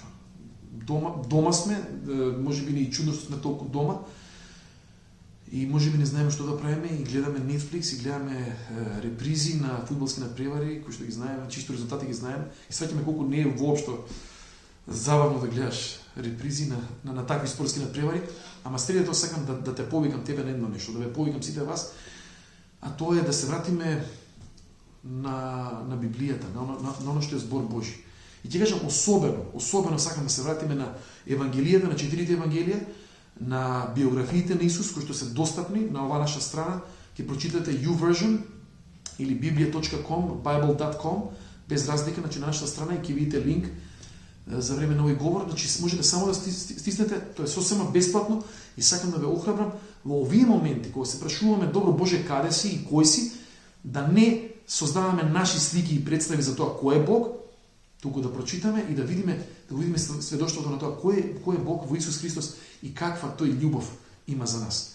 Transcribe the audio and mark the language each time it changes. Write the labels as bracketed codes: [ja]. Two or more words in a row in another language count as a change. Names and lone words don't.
[mk] Дома сме, може би не и чудно што сме толку дома и може би не знаеме што да правиме и гледаме Netflix и гледаме репризи на фудбалски надпревари, кои што ги знаеме, чисто резултати ги знаеме и сваќаме колку не е воопшто забавно да гледаш репризи на такви спортски надпревари, ама среде тоа сакам да те повикам тебе на едно нешто, да ве повикам сите вас, а тоа е да се вратиме на Библијата, на оно што е збор Божи. И ќе кажам особено сакам да се вратиме на Евангелијата, на 4 евангелија, на биографиите на Исус, кои што се достапни на оваа наша страна. Ќе прочитате YouVersion или biblia.com, bible.com, без разлика, значи на нашата страна и ќе видите линк за време на овој говор, значи можете само да стиснете, тоа е сосема бесплатно и сакам да ве охрабрам во овие моменти кога се прашуваме добро Боже каде си и кој си, да не создаваме наши слики и представи за тоа кој е Бог, туку да прочитаме и да видиме сведоштвото на тоа кој е Бог во Исус Христос и каква тој љубов има за нас.